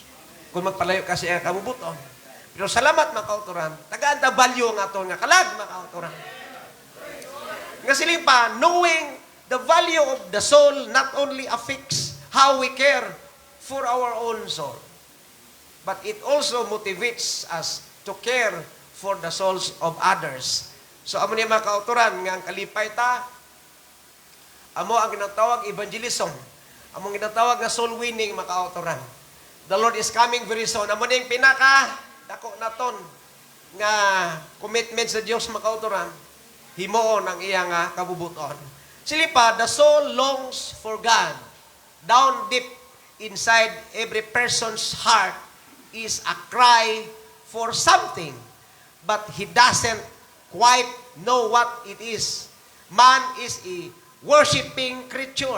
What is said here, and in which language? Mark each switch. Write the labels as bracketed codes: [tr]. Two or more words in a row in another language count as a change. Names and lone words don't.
[hil] Kung magpalayo ka sa kabubuton. Pero salamat, mga kauturan, tagaan ta value nga ito, nga kalag, mga kauturan. Nga siling pa, [en] knowing the value of the soul not only affects how we care for our own soul, but it also motivates us to care for the souls of others. So, [hil] amo niya mga kauturan, nga ang kalipay ta, amo ang ginatawag evangelism, amo ang ginatawag na [en] soul winning, [hil] mga kauturan. [en] The Lord is coming very soon. [hil] Amo niya yung dako naton nga commitment sa Diyos, mga kauturan, himoon ang iyang kabubuton. Silipa, [en] the soul longs for God. Down deep inside every person's heart is a cry for something, but he doesn't quite know what it is. Man is a worshiping creature.